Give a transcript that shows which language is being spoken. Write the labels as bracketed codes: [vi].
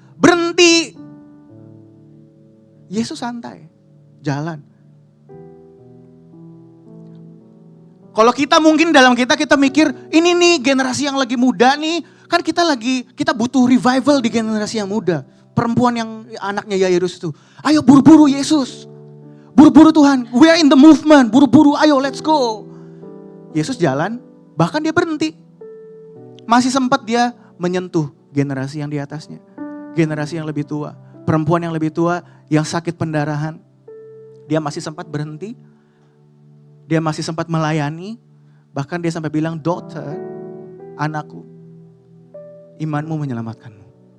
[id] Berhenti. Yesus santai, jalan. Kalau kita mungkin dalam kita mikir, ini nih generasi yang lagi muda nih, kan kita butuh revival di generasi yang muda. Perempuan yang anaknya Yairus itu, ayo buru-buru Yesus. Buru-buru Tuhan, [en] we are in the movement, [id] buru-buru ayo [en] let's go. [id] Yesus jalan, bahkan dia berhenti. Masih sempat dia menyentuh generasi yang di atasnya. Generasi yang lebih tua, perempuan yang lebih tua, yang sakit pendarahan. Dia masih sempat berhenti. Dia masih sempat melayani, bahkan dia sampai bilang, daughter, anakku, imanmu menyelamatkanmu.